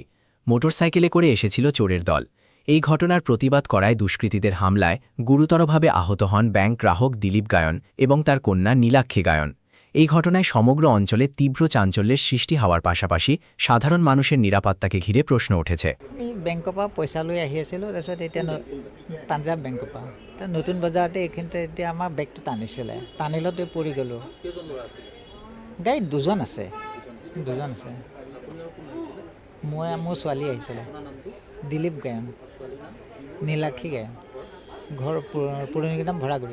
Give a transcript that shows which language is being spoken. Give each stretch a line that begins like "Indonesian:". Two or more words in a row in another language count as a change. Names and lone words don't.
Bangla: মোটরসাইকেলে করে এসেছিল চোরের দল। এই ঘটনার প্রতিবাদ করায় দুষ্কৃতীদের হামলায় গুরুতরভাবে আহত হন ব্যাংক গ্রাহক দিলীপ গায়ন এবং তার কন্যা নীলাক্ষী গায়ন। এই ঘটনায় সমগ্র অঞ্চলে তীব্র চাঞ্চল্যের সৃষ্টি হওয়ার পাশাপাশি সাধারণ মানুষের নিরাপত্তাকে ঘিরে প্রশ্ন উঠেছে।
Assamese: বেংকৰ পৰা পইচা লৈ আহি আছিলোঁ, তাৰপিছত এতিয়া পাঞ্জাৱ বেংকৰ পৰা নতুন বজাৰতে এইখিনিতে এতিয়া আমাৰ বেগটো টানিছিলে, টানিলতে পৰি গ'লোঁ। গাড়ীত দুজন আছে। মোৰ ছোৱালী আহিছিলে, দিলীপ গায়ন, নীলাক্ষী গায়ন, ঘৰ পুৰণিকদম ভৰাগুৰি।